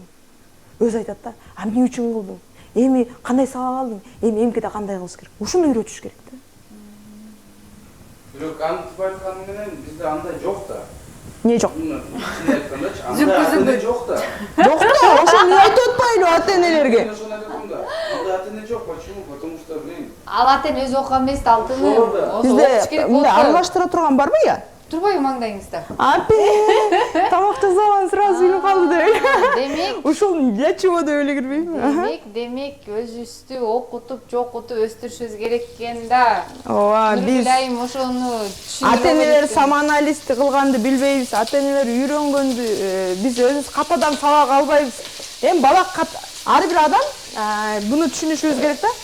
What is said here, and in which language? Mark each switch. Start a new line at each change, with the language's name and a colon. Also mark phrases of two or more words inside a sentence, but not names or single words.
Kyrgyz: Өзү айтат да. Эмне үчүн кылдың? Эми кандай сабак алдың? Эмкиде кандай кылыш керек? Ушуну үйрөтүш керек да. Бирок антип айтканы менен бизде андай жок да. эмне жок? Чын айткандачы, андай ата-эне жок да. Жок да, ошо мен айтып атпайбы ата-энелерге? Ошону айтып атам да. Андай ата-эне жок.
Russian: Почему? Потому что, блин,
Kyrgyz: Ал ата-эне өзү окуган эмес да алтыны. Бизде мындай аралаштыра турган барбы я? Турбайбы маңдайыңызда? Апе, тамак жасаган сразу билип калды деп. Демек, Ушул
Russian: для чего
Kyrgyz: деп эле кирбейм. демек өзүбүздү окутуп, жокутуп өстүрүшүбүз керек экен да. Ооба, биз Нургүлайым ошону ата-энелер самоанализди кылганды билбейбиз, ата-энелер үйрөнгөндү биз өзүбүз катадан сабак албайбыз. Эми бала ар бир адам буну түшүнүшүбүз керек да.